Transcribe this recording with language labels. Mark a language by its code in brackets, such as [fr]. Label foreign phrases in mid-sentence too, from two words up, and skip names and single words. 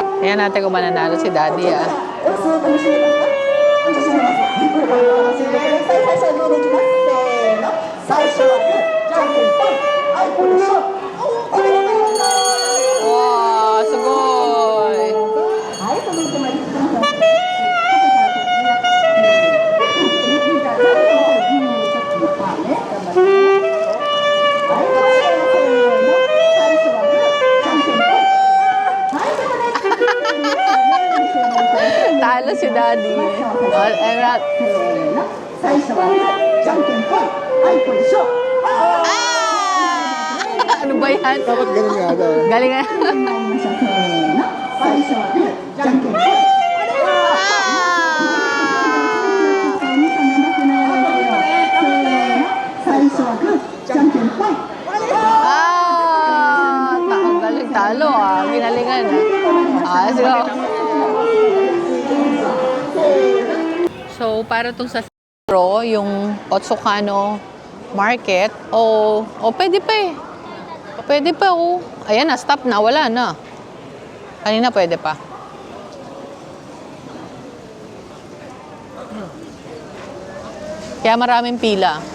[tl] Tingnan natin kung mananalo si Daddy, ah. [ja] 最初はグー、じゃんけんぽい、あいこでしょ。 Wow, sugoi! はい、続いてまいりましょう。 [tl] Talo si Daddy. [en] All, I'm not... [ja] 最初はグー、じゃんけんぽい、あいこでしょ。 [tl] Ano ba yan? Dapat ganun nga daw. Galing nga. [ja] 最初はグー、じゃんけんぽい。最初はグー、じゃんけんぽい。 [tl] Ang galing talo, ah. Ginalingan, ah. [en] Let's go. [tl] So, para itong sa yung Otsukano Market, pwede pa eh. Pwede pa, oh. Ayan na, stop na, wala na. Kanina pwede pa. Kaya maraming pila.